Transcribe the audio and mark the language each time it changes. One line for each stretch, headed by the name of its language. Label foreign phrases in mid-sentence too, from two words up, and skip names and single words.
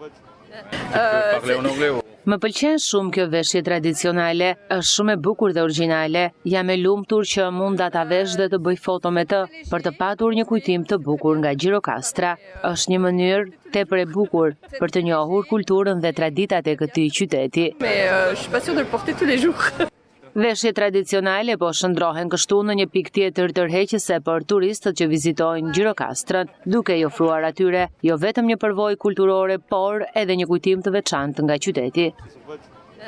Albanian: Më pëlqen shumë kjo veshje tradicionale, është shumë e bukur dhe origjinale. Jam e lumtur që mund ta vesh dhe të bëj foto me të, për të patur një kujtim të bukur nga Gjirokastra. Është një mënyrë tepër e bukur për të njohur kulturën dhe traditat e këtij qyteti.
French: Je suis pas sûre de le porter tous les jours.
Albanian: Veshje tradicionale po shndrohen kështu në një pikë tjetër tërheqëse për turistët që vizitojnë Gjirokastrën, duke i ofruar atyre jo vetëm një përvojë kulturore, por edhe një kujtim të veçantë nga qyteti.